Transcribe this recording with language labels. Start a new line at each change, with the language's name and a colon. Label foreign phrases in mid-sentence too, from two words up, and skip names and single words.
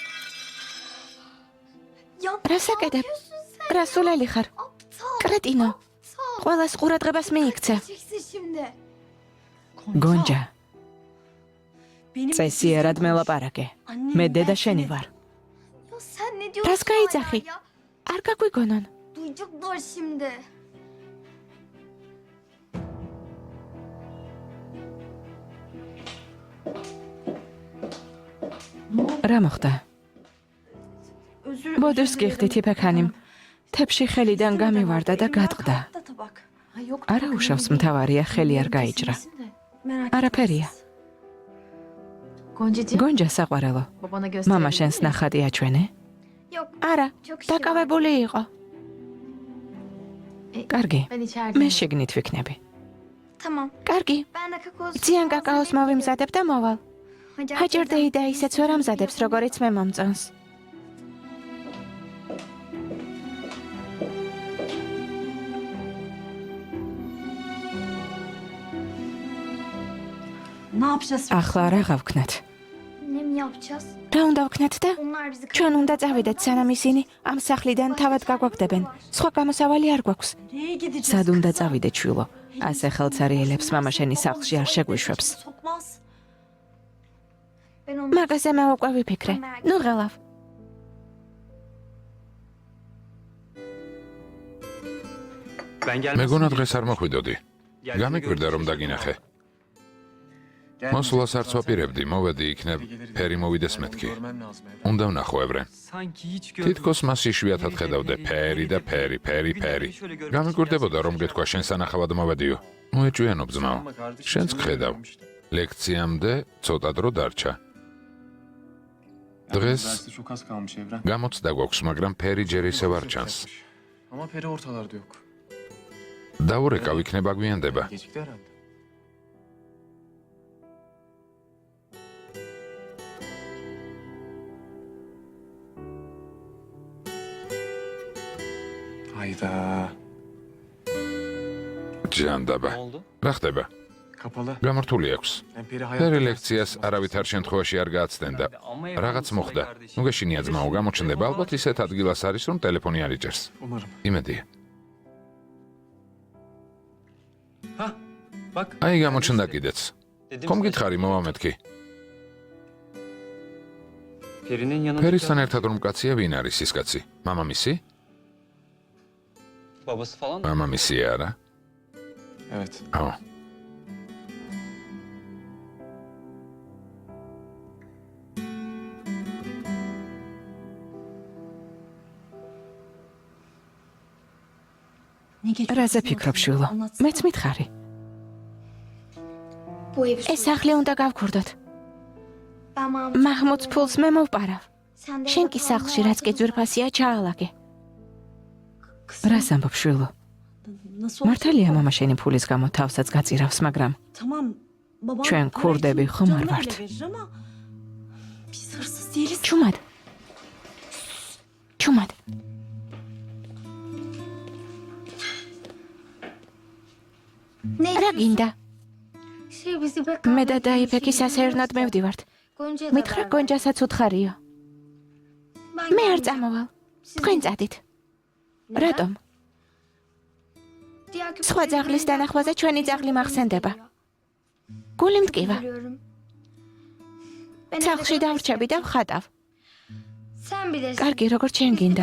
Georgian: რა საკეთებ? რა სულელი ხარ? კრეტინო. ყველას ყურადღებას მიიქცე. გონჯა. წესიერად მელაპარაკე. მე დედა შენი ვარ. რას გაიძახი? არ გაგვიგონონ.
Turkish: Duyacaklar şimdi.
Georgian: რა მოხდა? ბოდიშს გიხდით, იფეკ ჰანიმ. თებში ხელიდან გამივარდა და გადყდა. არა უშავს მთავარია, ხელი არ გაიჭრა. არაფერია.
Turkish: Goncacığım,
Georgian: გონჯა საყვარელო.
Turkish: babana gösterebilir
Georgian: მამა შენს
Turkish: miyim?
Georgian: ნახატი აჩვენე?
Turkish: Yok.
Georgian: არა,
Turkish: Çok
Georgian: დაკავებული იყო. კარგი.
Turkish: Ben içeride.
Georgian: მე შეგნით ვიქნები.
Turkish: Tamam.
Georgian: კარგი.
Turkish: Ben de kakao
Georgian: ძიან კაკაოს მოვიმზადებ და მოვალ. ჰაჯერდეი და ისეც ვერ ამზადებს, როგორიც მე მომწონს.
Turkish: Ne yapacağız?
Georgian: ახლა რა გავქნათ?
Turkish: Ne mi yapacağız?
Georgian: რა უნდა ვქნათ და?
Turkish: Onlar bizi
Georgian: ჩვენ უნდა წავიდეთ, სანამ ისინი ამ სახლიდან თავად გაგვაგდებენ. სხვა გამოსავალი არ გვაქვს.
Turkish: Nereye gideceğiz?
Georgian: სად უნდა წავიდეთ, შვილო? ასე ხელცარიელებს მამა შენი სახლში არ შეგვიშვებს.
Turkish: Sokmaz. Ben onu
Georgian: მაგაზე მე უკვე ვიფიქრე. ნუ ღელავ. მეგონა დღეს არ მოხვიდოდი. გამიკვირდა რომ დაგინახე. მოსვლას არც ვაპირებდი, მოვედი იქნებ, ფერი მოვიდეს მეთქი. უნდა ვნახო ევრენ. თითქოს მას იშვიათად ხედავდე, ფერი და ფერი. გამიკვირდებოდა რომ გეთქვა შენ სანახავად მოვედიო. მოეჭვიანო ძმაო. შენც გხედავ. ლექციამდე ცოტა დრო დარჩა. დღეს
Turkish: Çok az kalmış Evren.
Georgian: გამოცდა გვაქვს, მაგრამ ფერი ჯერ ისევ არ ჩანს.
Turkish: Ama peri ortalarda yok.
Georgian: დაურეკავ იქნება გვიანდება.
Turkish: Gecikti herhalde. Hayda.
Georgian: ჯანდაბა. რა ხდება?
Turkish: Kapalı.
Georgian: გამართული აქვს.
Turkish: Ben peri ფერი hayatta
Georgian: ლექციას არავითარ შემთხვევაში არ გააცდენდა. რაღაც მოხდა. ნუ გეშინია ძმაო, გამოჩნდება ალბათ ისეთ ადგილას არის, რომ ტელეფონი არ იჭერს.
Turkish: Umarım.
Georgian: იმედია.
Turkish: Ha? Bak.
Georgian: აი გამოჩნდა კიდეც. ხომ გითხარი მომამეთქი?
Turkish: Perinin yanında.
Georgian: ფერისთან ერთად რომ კაცია ვინ არის ის კაცი? მამამისი?
Turkish: Babası falan mı?
Georgian: მამამისი არა.
Turkish: Evet.
Georgian: აო.
Turkish: Ne geçiyor?
Georgian: რაზე ფიქრობ, შვილო? მეც მითხარი.
Turkish: bu evi
Georgian: ეს სახლი უნდა გავქურდოთ.
Turkish: Ben Mahmut.
Georgian: მაჰმუდს ფულს მე მოვპარავ.
Turkish: Sen de
Georgian: შენ კი სახლში რაც კი ძვირფასია ჩაალაგე. რას ამბობ, შვილო?
Turkish: Nasıl
Georgian: მართალია მამა შენი ფულის გამო თავსაც გაწირავს, მაგრამ
Turkish: Tamam. Babam
Georgian: ჩვენ
Turkish: para
Georgian: ქურდები
Turkish: için
Georgian: ხომ არ
Turkish: canını
Georgian: ვართ?
Turkish: bile verir ama biz hırsız değiliz.
Georgian: ჩუმად. ჩუმად.
Turkish: Ne
Georgian: რა გინდა?
Turkish: Şey bizi be
Georgian: მე და დაიფექი სასეირნოდ მევდივართ. მითხრა გონჯასაც უთხარიო. მე არ წამოვალ. თქვენ წადით. რატომ? სხვა ძაღლის დანახვაზე ჩვენი ძაღლი მახსენდება. გული მტკივა. სახლში დავრჩები და ვხატავ.
Turkish: Sen bilirsin.
Georgian: კარგი, როგორც შენ გინდა.